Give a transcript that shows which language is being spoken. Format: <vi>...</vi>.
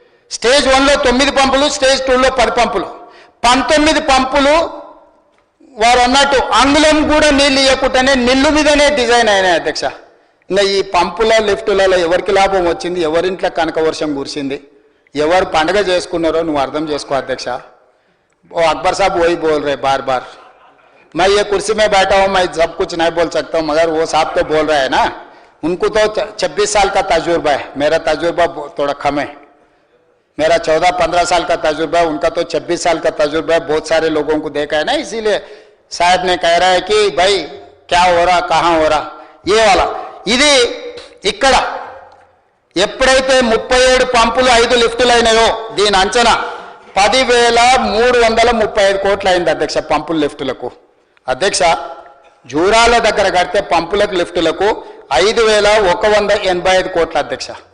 <te>Stage 1లో 9 పంపులు, stage 2లో 10 పంపులు, 19 పంపులు వారు అన్నట్టు అంగుళం కూడా నీళ్ళు ఇవ్వకుండానే నిల్లు మీదనే డిజైన్ అయినాయి అధ్యక్ష. ఇంకా ఈ పంపుల లిఫ్టులలో ఎవరికి లాభం వచ్చింది, ఎవరింట్లో కనక వర్షం కురిసింది, ఎవరు పండగ చేసుకున్నారో నువ్వు అర్థం చేసుకో అధ్యక్ష.</te> <hi>ఓ అక్బర్ साहब वही बोल रहे बार बार, मैं ये कुर्सी में बैठा हूँ, मैं सब कुछ नहीं बोल सकता हूँ, मगर वो साहब तो बोल रहे हैं ना, उनको तो 26 साल का तजुर्बा है, मेरा तजुर्बा थोड़ा कम है. मेरा 14-15 साल का तजुर्बा है, उनका तो 26 साल का तजुर्बा है. बहुत सारे लोगों को देखा है ना, इसीलिए साहब ने कह रहा है कि भाई क्या हो रहा, कहाँ हो रहा, ये वाला.</hi> <te>ఇది ఇక్కడ ఎప్పుడైతే 37 పంపులు 5 లిఫ్టులు అయినాయో దీని అంచనా 10,335 కోట్లు అయింది అధ్యక్ష పంపుల లిఫ్టులకు. అధ్యక్ష, జూరాల దగ్గర కడితే పంపులకు లిఫ్టులకు 5,185 కోట్ల అధ్యక్ష.</te>